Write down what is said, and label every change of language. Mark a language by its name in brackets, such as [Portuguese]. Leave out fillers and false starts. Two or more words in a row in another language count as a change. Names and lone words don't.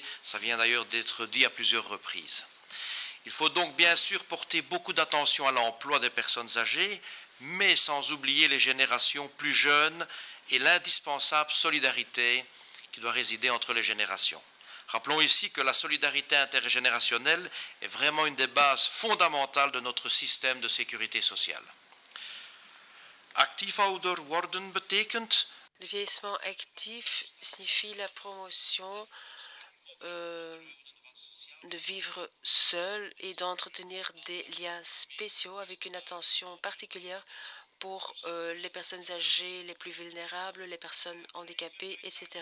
[French] Ça vient d'ailleurs d'être dit à plusieurs reprises. Il faut donc bien sûr porter beaucoup d'attention à l'emploi des personnes âgées, mais sans oublier les générations plus jeunes et l'indispensable solidarité qui doit résider entre les générations. Rappelons ici que la solidarité intergénérationnelle est vraiment une des bases fondamentales de notre système de sécurité sociale. [Dutch] Actief ouder worden betekent. [French] Le vieillissement actif signifie la promotion de vivre seul et d'entretenir des liens spéciaux avec une attention particulière pour les personnes âgées, les plus vulnérables, les personnes handicapées, etc.